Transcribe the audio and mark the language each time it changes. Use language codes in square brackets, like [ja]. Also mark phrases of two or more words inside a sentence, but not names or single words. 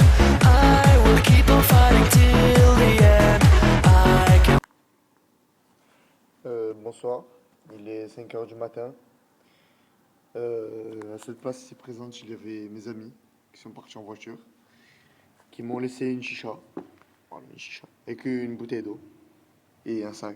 [en] I will keep on fighting till the end. I can [fr] Bonsoir, il est 5h du matin. À cette place ici présente, il y avait mes amis qui sont partis en voiture, qui m'ont laissé une chicha, voilà, une chicha, avec une bouteille d'eau et un sac.